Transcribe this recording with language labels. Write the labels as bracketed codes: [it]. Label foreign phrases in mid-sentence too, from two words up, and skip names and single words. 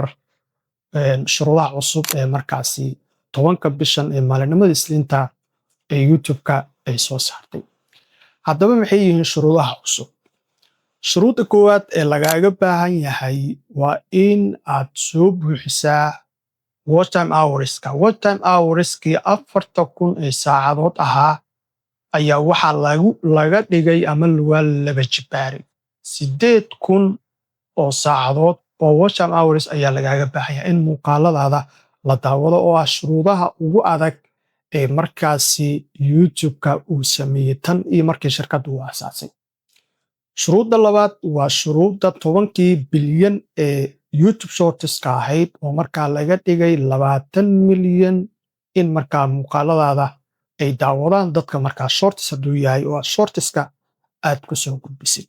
[so] Shuruudaha cusub ee markaasi 10ka bishan ee maalinimada Isniinta ee YouTube-ka ay soo saartay. Haddaba maxay yihiin shuruudaha cusub? Shuruudda koowaad ee lagaaga baahan yahay waa in aad soo buuxisaa [en] watch time hourska. Watch time hourskii [so] 4,000 ee saacadood ahaa ayaa waxaa laga dhigay ama waa laba jibaaray 8,000 oo saacadood oo [en] watch time hours [so] ayaa lagaaga baahan yahay in muuqaaladaada la daawado oo ah shuruudaha ugu adag ee markaasi YouTube-ka uu sameeyey tan iyo markii shirkaddu uu aasaasay. Shuruudda labaad waa shuruudda 10 bilyan ee YouTube shortska ahayd oo markaa laga dhigay 20 milyan in markaa muuqaaladaada ay daawadaan dadka markaa shorts hadduu yahay oo shortska aad ku soo gudbisid.